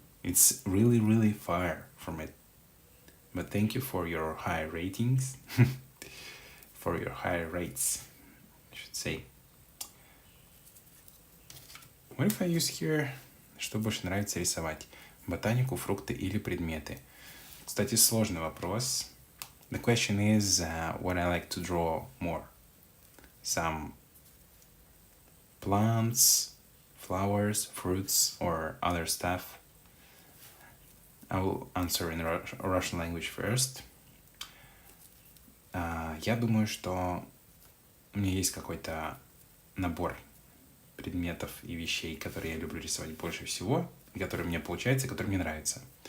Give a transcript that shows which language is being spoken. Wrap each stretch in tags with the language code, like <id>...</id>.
<en>It's really, really far from it. But thank you for your high ratings, for your high rates, I should say. What if I use here,</en> <ru>что больше нравится рисовать? Ботанику, фрукты или предметы? Кстати, сложный вопрос.</ru> <en>The question is what I like to draw more. Some plants, flowers, fruits, or other stuff. I will answer in Russian language first.</en> <ru>Я думаю, что у меня есть какой-то набор предметов и вещей, которые я люблю рисовать больше всего, которые мне получаются, которые мне нравятся.</ru>